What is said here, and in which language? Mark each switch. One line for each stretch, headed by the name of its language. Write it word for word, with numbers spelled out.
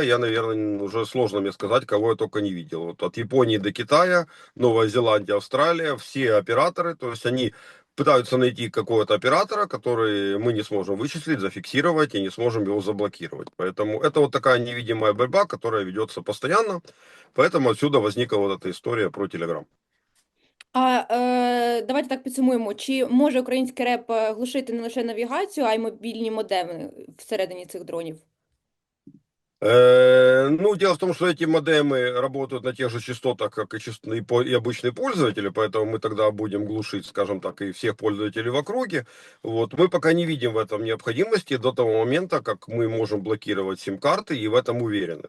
Russian: Я, наверное, уже сложно мне сказать, кого я только не видел. Вот от Японии до Китая, Новая Зеландия, Австралия, все операторы, то есть они пытаются найти какого-то оператора, который мы не сможем вычислить, зафиксировать и не сможем его заблокировать. Поэтому это вот такая невидимая борьба, которая ведется постоянно. Поэтому отсюда возникла вот эта история про Telegram.
Ukrainian: А е, давайте так підсумуємо, чи може український реп е, глушити не лише навігацію, а й мобільні модеми всередині цих дронів?
Russian: Э, Ну, дело в том, что эти модемы работают на тех же частотах, как и, частные по- и обычные пользователи, поэтому мы тогда будем глушить, скажем так, и всех пользователей в округе. Вот. Мы пока не видим в этом необходимости до того момента, как мы можем блокировать сим-карты и в этом уверены.